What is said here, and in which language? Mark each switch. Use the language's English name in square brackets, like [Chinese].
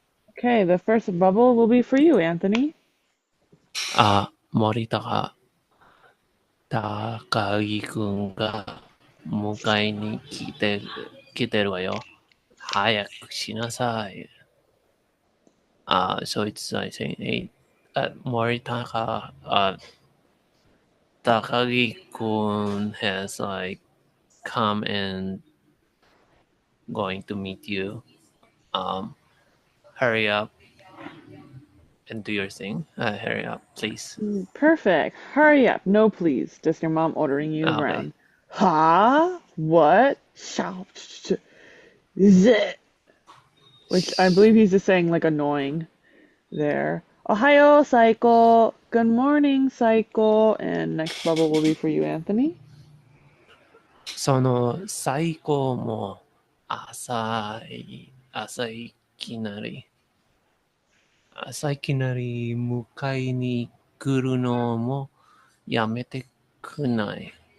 [English] Okay, the first bubble will be for you, Anthony. [Japanese] 森高、高木くんが迎えに来てるわよ。早くしなさい。 [English] So it's like saying, hey, Moritaka, Takagi-kun has like come and going to meet you. Um, hurry up and do your thing. Hurry up, please. Perfect. Hurry up. No, please. Just your mom ordering you Okay. around. Ha? What? Shout. Zit. Which I believe he's just saying like annoying there. Ohayo, Psycho. Good morning, Psycho. And next bubble will be for you, Anthony. [Japanese] その最高も朝いきなり、朝いきなり迎えに来るのもやめてくない。